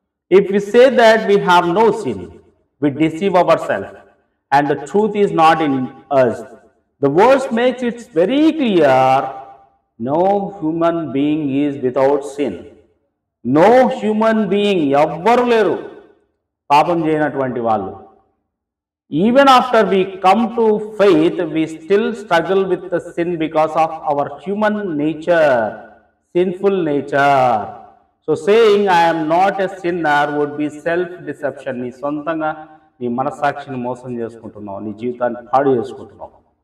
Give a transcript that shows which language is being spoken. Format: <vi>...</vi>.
<en>If we say that we have no sin, we deceive ourselves, and the truth is not in us. The verse makes it very clear, no human being is without sin. No human being,</en> <te>ఎవ్వరు లేరు పాపం చేయనటువంటి వాళ్ళు.</te> <en>Even after we come to faith, we still struggle with the sin because of our human nature, sinful nature. So saying I am not a sinner would be self-deception.</en> <te>నీ సొంతంగా నీ మనస్సాక్షిని మోసం చేసుకుంటున్నావు, నీ జీవితాన్ని పాడు చేసుకుంటున్నావు.</te>